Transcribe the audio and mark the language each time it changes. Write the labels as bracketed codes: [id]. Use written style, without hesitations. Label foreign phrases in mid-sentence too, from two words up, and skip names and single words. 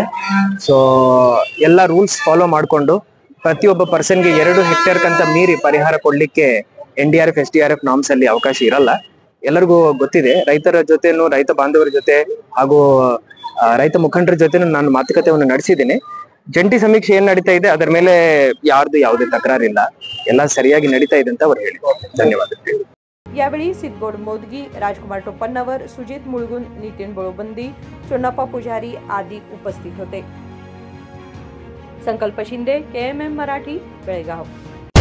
[kn] ಸೊ ಎಲ್ಲ [en] rules follow [kn] ಮಾಡಿಕೊಂಡು ಪ್ರತಿಯೊಬ್ಬ ಪರ್ಸನ್ಗೆ 2 ಹೆಕ್ಟೇರ್ ಕಂತ ಮೀರಿ ಪರಿಹಾರ ಕೊಡ್ಲಿಕ್ಕೆ NDRF SDRF ನಾಮ್ಸ್ ಅಲ್ಲಿ ಅವಕಾಶ ಇರಲ್ಲ. ಎಲ್ಲರಿಗೂ ಗೊತ್ತಿದೆ. ರೈತರ ಜೊತೆನು, ರೈತ ಬಾಂಧವರ ಜೊತೆ ಹಾಗೂ ರೈತ ಮುಖಂಡರ ಜೊತೆನೂ ನಾನು ಮಾತುಕತೆಯನ್ನು ನಡೆಸಿದ್ದೀನಿ. ಜಂಟಿ ಸಮೀಕ್ಷೆ ಏನ್ ನಡೀತಾ ಇದೆ ಅದರ ಮೇಲೆ ಯಾರ್ದು ಯಾವುದೇ ತಕರಾರಿಲ್ಲ, ಎಲ್ಲ ಸರಿಯಾಗಿ ನಡೀತಾ ಇದೆ ಅಂತ ಅವರು ಹೇಳಿದ್ದಾರೆ. ಧನ್ಯವಾದಗಳು. [mr] यावेळी सिद्धगोड मोदगी, राजकुमार टोपन्नवर, सुजित मुळगुन, नितीन बळुबंदी, चोन्नप्पा पुजारी आदी उपस्थित होते. संकल्प शिंदे, KMM मराठी, बेळगाव.